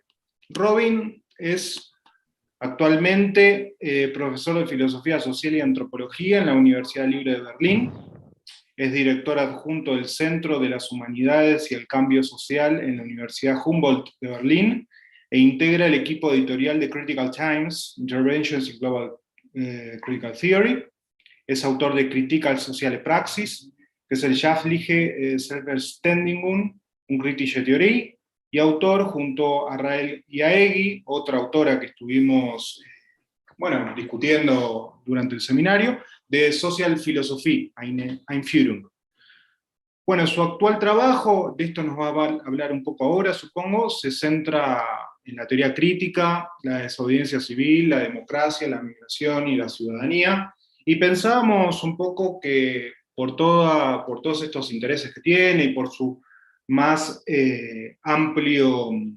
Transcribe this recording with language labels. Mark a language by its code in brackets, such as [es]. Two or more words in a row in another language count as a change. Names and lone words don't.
[es] Robin es actualmente profesor de Filosofía Social y Antropología en la Universidad Libre de Berlín. Es director adjunto del Centro de las Humanidades y el Cambio Social en la Universidad Humboldt de Berlín e integra el equipo editorial de Critical Times, Interventions in Global Critical Theory. Es autor de Kritik als soziale Praxis, Gesellschaftliche Selbstständigung und kritische Theorie, y autor junto a Rael Jaegui, otra autora que estuvimos discutiendo durante el seminario, de Social Philosophie, Einführung. Bueno, su actual trabajo, de esto nos va a hablar un poco ahora, supongo, se centra en la teoría crítica, la desobediencia civil, la democracia, la migración y la ciudadanía, y pensábamos un poco que por todos estos intereses que tiene y por su más amplio